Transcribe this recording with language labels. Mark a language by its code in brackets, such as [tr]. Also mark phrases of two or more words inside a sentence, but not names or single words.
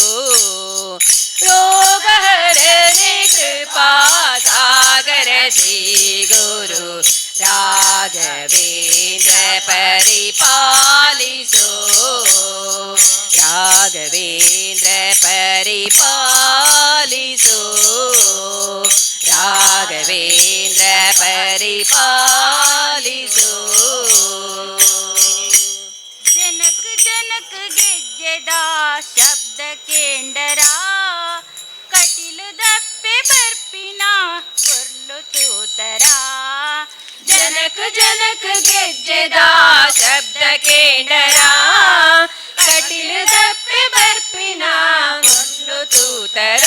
[kn] ರೋಗಹರನೆ ಕೃಪಾ ಸಾಗರ ಶ್ರೀ ಗುರು ರಾಘವೇಂದ್ರ ಪರಿಪಾಲಿಸು ರಾಘವೇಂದ್ರ ಪರಿಪಾಲಿಸು ರಾಘವೇಂದ್ರ ಪರಿಪಾಲಿಸು [tcy] ಜನಕ ಜನಕ ಗೆಜ್ಜೆದ ಶಬ್ದ ಕೇಂಡರ ಕಟಿಲು ದಪ್ಪೆ ಬರ್ಪಿನ ಕೊರ್ಲು ತೂತರ ಜನಕ ಜನಕ ಗೆಜ್ಜೆದ ಶಬ್ದ ಕೇಂಡರ ಕಟಿಲು ದಪ್ಪೆ ಬರ್ಪಿನ ಕೊರ್ಲು ತೂತರ